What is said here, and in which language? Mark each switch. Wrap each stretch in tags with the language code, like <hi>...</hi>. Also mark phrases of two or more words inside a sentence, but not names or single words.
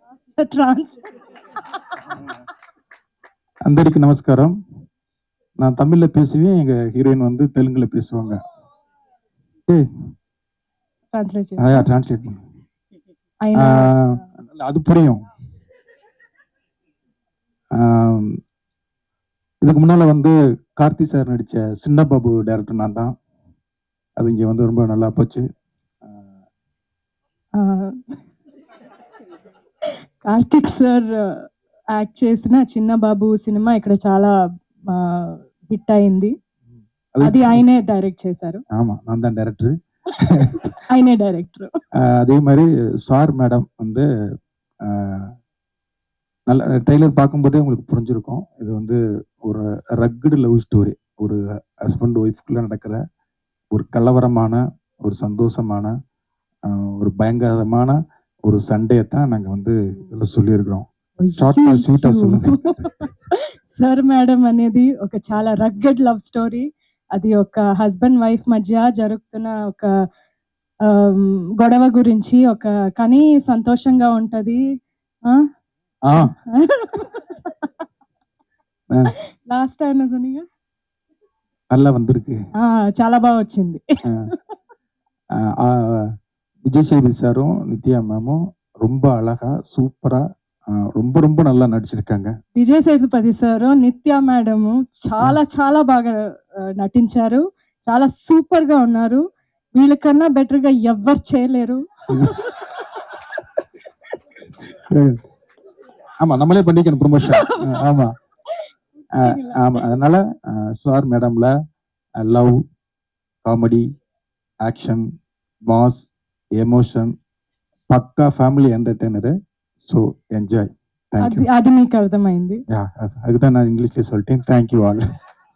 <te>ట్రాన్స్. అందరికీ நமஸ்காரம்.</te> <ta>நான் தமிழ்ல பேசுவேன், எங்க ஹீரோயின் வந்து தெலுங்குல பேசுவாங்க.</ta> <te>ట్రాన్స్లేట్</te> <ta>டிரான்ஸ்லேட் பண்ணு. அது புரியும். இதுக்கு முன்னால வந்து கார்த்தி சார் நடிச்ச சின்ன பாபு டைரக்டர் நான் தான். அது இங்க வந்து ரொம்ப நல்லா போச்சு.</ta> <te>కార్తిక్ సార్ యాక్ట్ చేసిన చిన్న బాబు సినిమా ఇక్కడ చాలా హిట్ అయింది. అది ఆయనే డైరెక్ట్ చేశారు.</te> <ta>ஆமா, நான் தான் டைரக்டர்.</ta> <te>ఆయనే డైరెక్టర్.</te> <ta>அதே மாதிரி சார் மேடம் வந்து நல்ல ட்ரெய்லர் பார்க்கும்போதே உங்களுக்கு புரிஞ்சிருக்கும். இது வந்து ஒரு</ta> <en>rugged love story.</en> <ta>ஒரு</ta> <en>husband wifekulla</en> <ta>நடக்கிற ஒரு கலவரமான, ஒரு சந்தோஷமான, ஒரு பயங்கரமான ஒரு சண்டையை தான் நாங்கள் வந்து இதில் சொல்லியிருக்கிறோம்.</ta> <en>shortga sweetga</en> <ta>சொல்லுங்க.</ta> <te>సార్ మేడం అనేది ఒక చాలా</te> <en>rugged love story.</en> <te>అది ఒక</te> <en>husband wife</en> <te>మధ్య జరుగుతున్న ఒక గొడవ గురించి, ఒక కానీ సంతోషంగా ఉంటది.</te> <en>last time</en> <ta>சொன்னீங்க நல்லா வந்திருக்கு.</ta> <te>చాలా బాగా వచ్చింది.</te> <ta>விஜய் சேதுபதி சாரும் நித்யா மேமும் ரொம்ப அழகா சூப்பரா ரொம்ப ரொம்ப நல்லா నడిచిருக்காங்க.</ta> <te>విజయ్ సేతుపతి సార్, నిత్య మేడం చాలా చాలా బాగా నటించారు. చాలా సూపర్ గా ఉన్నారు. వీళ్ళకన్నా బెటర్ గా ఎవ్వరు చేయలేరు.</te> <ta>ஆமா, நம்மளே பண்ணிக்கணும் ப்ரமோஷன். ஆமா ஆமா, அதனால சார் மேடம்ல லவ், காமெடி, ஆக்ஷன், மாஸ், எமோஷன்,</ta> <te>పక్కా</te> <en>family entertainer. so enjoy. thank you.</en> <te>అది మీకు అర్థమైంది.</te> <ta>அதுதான் நான் இங்கிலீஷ்ல சொல்லிட்டேன்.</ta> <en>thank you all.</en>